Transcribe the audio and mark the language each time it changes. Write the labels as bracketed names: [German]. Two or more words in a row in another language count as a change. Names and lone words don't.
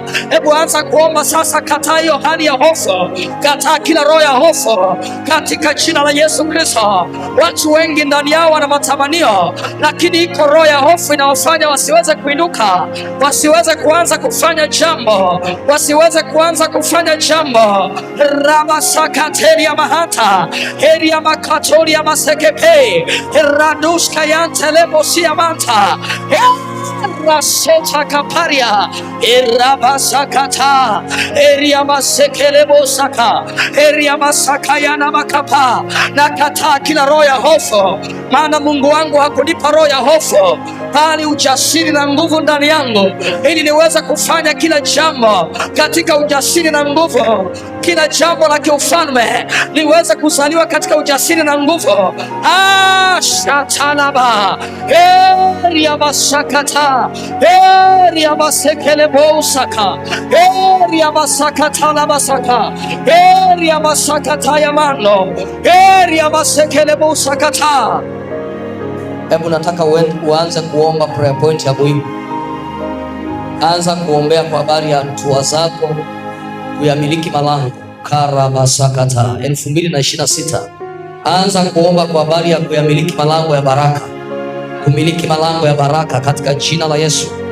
[Swahili] Hebu anza kuomba sasa, kataa hiyo hali ya hofu, kataa kila roho ya hofu katika jina la Yesu Kristo. Watu wengi ndani yao wana matamanio, lakini iko roho ya hofu inawafanya wasiweze kuinuka, wasiweze kuanza kufanya jambo, wasiweze kuanza kufanya jambo. Rabasakateria mahata, Eria makatoria masekepe, Raduska yantelebosia manta, Rasota kaparia, Erabasakata, Eria masekelebosaka, Eria masakayana makapa. Nakataa kila roho ya hofu, maana Mungu wangu hakunipa roho ya hofu, bali ujasiri na nguvu ndani yangu, ili niweze kufanya kila jambo katika ujasiri na nguvu. Kila jambo la kiufalme niweze kuzaliwa katika ujasiri na nguvu. Shatalaba, Eria masakata, Eria masekelebosaka, Eria masakata la masaka, Eria masakata ya mano, Eria masekelebosakata. Hebu nataka uanze kuomba [English] prayer point [Swahili] ya muhimu. Anza kuombea kwa habari ya hatua zako kuyamiliki malango. Karabasakata 2026. Anza kuomba kwa habari ya kuyamiliki malango ya baraka, kumiliki malango ya baraka katika jina la Yesu.